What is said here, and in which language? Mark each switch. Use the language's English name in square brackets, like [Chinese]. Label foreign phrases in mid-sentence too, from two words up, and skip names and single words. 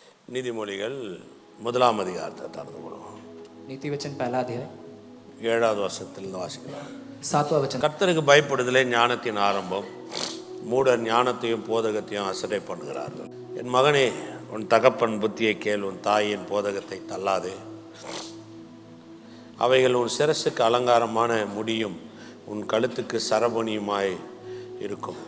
[Tamil] நீதிமொழிகள் முதலாம் அதிகாரத்தை திறந்து கொள்வோம். [Hindi] नीति वचन पहला अध्याय [Tamil] 7வது வசனத்திலிருந்து வாசிக்கலாம். [Hindi] 7वां वचन। [Tamil] கர்த்தருக்கு பயப்படுதலே ஞானத்தின் ஆரம்பம், மூடர் ஞானத்தையும் போதகத்தையும் அசட்டை பண்ணுகிறார்கள். என் மகனே, உன் தகப்பன் புத்தியை கேள், உன் தாயின் போதகத்தை தள்ளாதே. அவைகள் உன் சிரசுக்கு அலங்காரமான முடியும், உன் கழுத்துக்கு சரபணியுமாய் இருக்கும்.